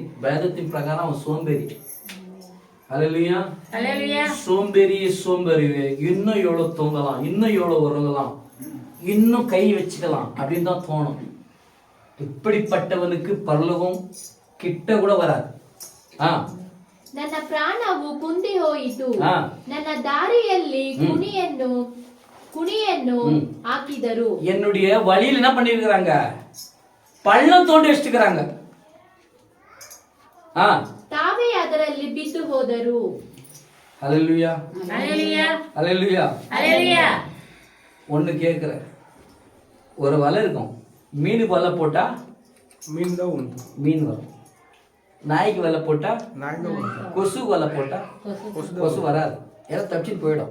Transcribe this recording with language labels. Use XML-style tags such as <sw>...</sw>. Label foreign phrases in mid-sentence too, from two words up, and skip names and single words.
<ta>வேதத்தின் பிரகாரம் அவன் சோம்பேறி. ஹல்லேலூயா. சோம்பேறி. இன்னும் எவ்வளவு தூங்கலாம், இன்னும் எவ்வளவு உறங்கலாம், இன்னும் கை வச்சுக்கலாம் அப்படின்னு தான் தோணும். இப்படிப்பட்டவனுக்கு பரலோகம் கிட்ட கூட வராது.</ta> <kn>ನನ್ನ ಪ್ರಾಣವು ಕುಂದಿ ಹೋಯಿತು. ನನ್ನ ದಾರಿಯಲ್ಲಿ ಕುಣಿಯನ್ನು ಹಾಕಿದರು.</kn> <ta>என்னுடைய வழியில் என்ன பண்ணிருக்கிறாங்க? பள்ளம் தோண்டி வச்சிருக்கிறாங்க.</ta> <kn>ತಾವೇ ಅದರಲ್ಲಿ ಬಿದ್ದು ಹೋದರು.</kn> <ta>ஹல்லேலூயா ஹல்லேலூயா ஹல்லேலூயா. ஒன்னு கேக்குற, ஒரு வலை இருக்கும். மீனுக்கு வலை போட்டா மீன் தான் உண்டு. மீன் வரும். நாய்க்கு வலை போட்டா நாய் தான் உண்டு. கொசுக்கு வலை போட்டா கொசு வராது. எல்லாம் தப்பிச்சுட்டு போயிடும்.</ta>